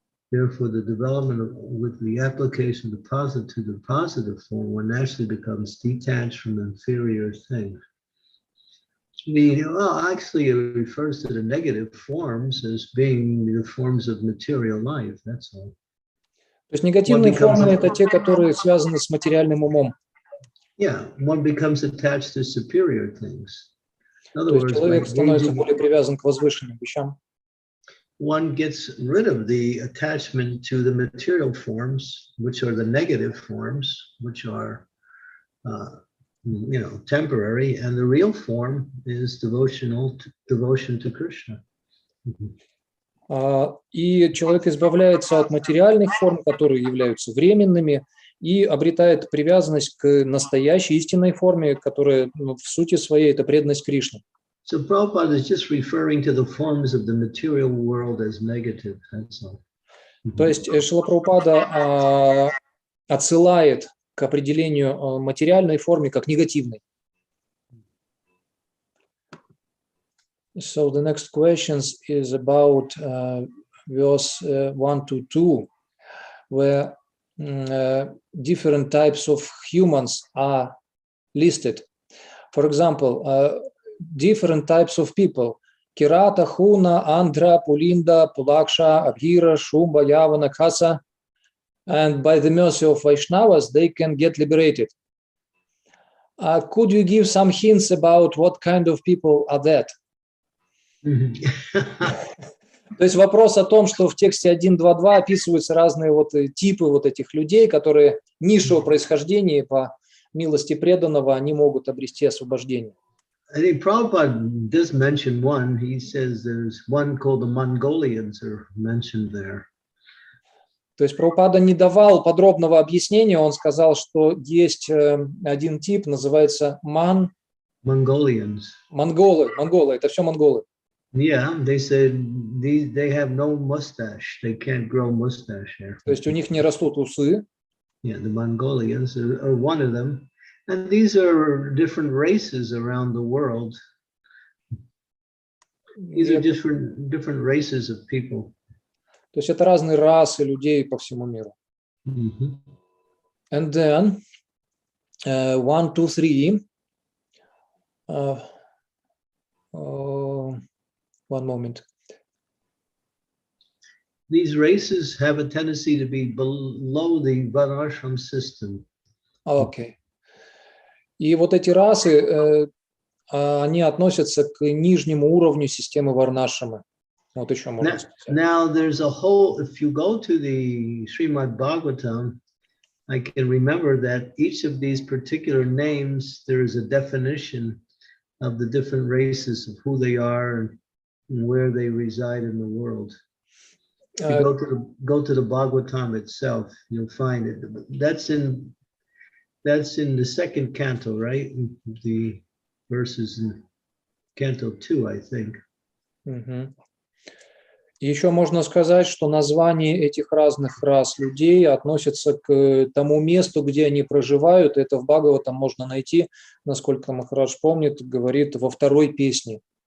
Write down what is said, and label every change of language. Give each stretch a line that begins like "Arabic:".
English: Therefore, the development with the application of the positive to the positive form, one naturally becomes detached from inferior things. Actually, it refers to the negative forms as being the forms of material life. That's all.
Russian: То есть негативные формы — это те, которые связаны с материальным умом.
English: Yeah, one becomes attached to superior things. In other
Russian: То есть
English: words,
Russian: человек становится более привязан к возвышенным вещам.
English: One gets rid of the attachment to the material forms, which are the negative forms, which are, temporary, and the real form is devotion to Krishna.
Russian: И человек избавляется от материальных форм, которые являются временными, и обретает привязанность к настоящей истинной форме, которая в сути своей — это преданность Кришне.
English: So Prabhupada is just referring to the forms of the material world as negative. That's all.
Russian: То есть Шрила Прабхупада отсылает к определению материальной формы как негативной.
English: So the next question is about verse 1 to 2, where different types of humans are listed. For example, different types of people: Kirata, Huna, Andhra, Pulinda, Pulaksha, Abhira, Shumba, Yavana, Khasa. And by the mercy of Vaishnavas, they can get liberated. Could you give some hints about what kind of people are that?
Russian: То есть вопрос о том, что в тексте 1.2.2 описываются разные типы этих людей, которые низшего происхождения, по милости преданного, они могут обрести освобождение.
English: I think Prabhupada does mention one. He says there's one called the Mongolians are mentioned there.
Russian: То есть Прабхупада не давал подробного объяснения, он сказал, что есть один тип, называется
English: Mongolians.
Russian: Монголы, это все монголы.
English: Yeah, they said they have no mustache. They can't grow mustache here.
Russian: То есть у них не растут усы.
English: Yeah, the Mongolians are one of them. And these are different races around the world. These are different races of people.
Russian: То есть это разные расы людей по всему миру.
English: And then 1, 2, 3. One moment. These races have a tendency to be below the Varnashram system. Okay.
Russian: И эти расы, они относятся к нижнему уровню системы Варнашрамы. Вот еще можно сказать.
English: Now there's a whole, if you go to the Shrimad-Bhagavatam, I can remember that each of these particular names, there is a definition of the different races, of who they are and where they reside in the world. If you go to the Bhagavatam itself, you'll find it. That's in the second canto, right? The verses in canto 2, I think.
Russian: Еще можно сказать, что названия этих разных рас людей относятся к тому месту, где они проживают. Это в Бхагаватам можно найти, насколько Махарадж помнит, говорит во второй песне.